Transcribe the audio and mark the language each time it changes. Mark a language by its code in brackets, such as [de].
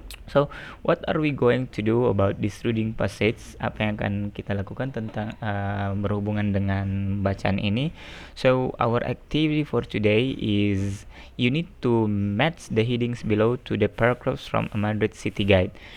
[en] So, what are we going to do about this reading passage? [id] Apa yang akan kita lakukan tentang berhubungan dengan bacaan ini? [en] So, our activity for today is you need to match the headings below to the paragraphs from a Madrid City Guide.